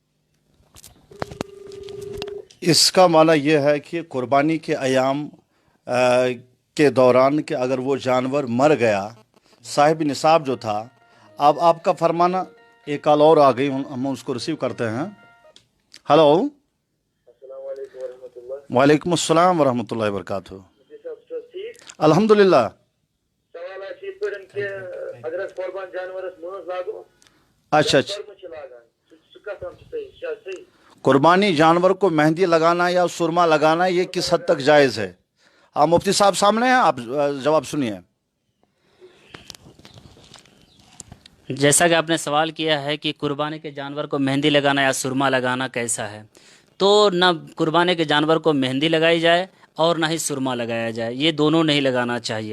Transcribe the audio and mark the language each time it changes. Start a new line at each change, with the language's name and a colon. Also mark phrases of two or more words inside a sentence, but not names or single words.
Urdu: اس کا معنی یہ ہے کہ قربانی کے ایام کے دوران کہ اگر وہ جانور مر گیا، صاحب نصاب جو تھا، اب آپ کا فرمانا. ایک کال اور آ گئی، ہم اس کو ریسیو کرتے ہیں. ہلو.
Arabic: السلام علیکم ورحمۃ اللہ. وعلیکم السلام ورحمۃ اللہ وبرکاتہ. الحمد للہ.
Urdu: سوال ہے کہ اگر
Kashmiri: قربان جانورس ماز لاگو
Urdu: اچھا قربانی جانور کو مہندی لگانا یا سرما لگانا یہ کس حد تک جائز ہے؟ آپ مفتی صاحب سامنے ہیں، آپ جواب سنیے. جیسا کہ آپ نے سوال کیا ہے کہ قربانی کے جانور کو مہندی لگانا یا سرما لگانا کیسا ہے، تو نہ قربانی کے جانور کو مہندی لگائی جائے اور نہ ہی سرما لگایا جائے، یہ دونوں نہیں لگانا چاہیے.